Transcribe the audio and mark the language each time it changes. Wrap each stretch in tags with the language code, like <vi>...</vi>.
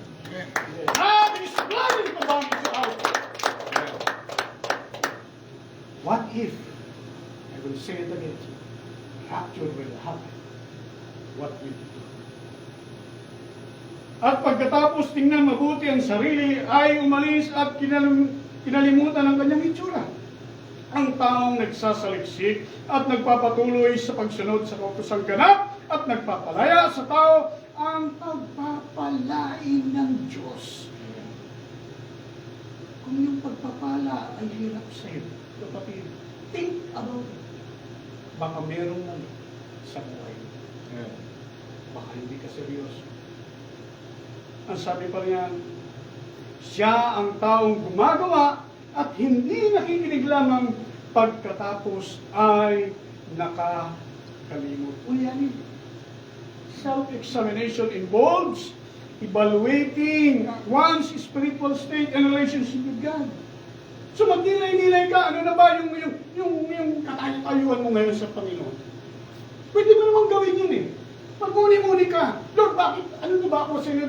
<en>Nothing is blind to bound you out. What if, I will say it again, rapture will happen? What will you do?</en> <tl>At pagkatapos tingnan mabuti ang sarili, ay umalis at kinalimutan ang kanyang itsura. Ang taong nagsasaliksik at nagpapatuloy sa pagsunod sa kautosang ganap at nagpapalaya sa tao ang pagpapalain ng Diyos. Kung yung pagpapala ay hirap sa iyo, kapatid,</tl> <en>think about it.</en> <tl>Baka merong mali sa buhay mo. Amen. Baka hindi ka seryoso. Ang sabi pa niyan, siya ang taong gumagawa at hindi nakikinig lamang pagkatapos ay nakakalimot. Ulianin.</tl> <en>Self-examination involves evaluating one's spiritual state and relationship with God.</en> <tl>So magnilay-nilay ka, ano na ba yung katayuan mo ngayon sa Panginoon? Pwede mo namang gawin yun eh. Magmuni-muni ka. Lord, bakit? Ano na ba ako sa inyo?</tl>